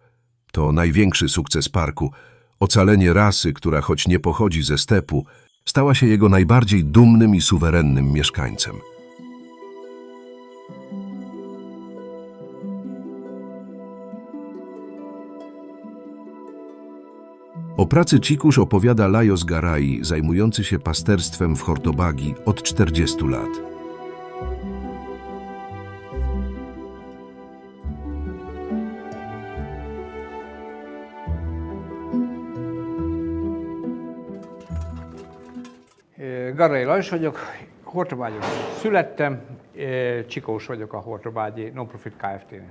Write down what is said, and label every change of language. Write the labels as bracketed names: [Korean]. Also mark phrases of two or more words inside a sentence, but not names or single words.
[Polish] To największy sukces parku. Ocalenie rasy, która choć nie pochodzi ze stepu, stała się jego najbardziej dumnym i suwerennym mieszkańcem. O pracy Cikusz opowiada Lajos Garai, zajmujący się pasterstwem w Hortobagi od 40 lat. [Hungarian] Garai Lajos vagyok, Hortobágyon születtem, Csikós vagyok a Hortobágyi Non-Profit Kft-nél.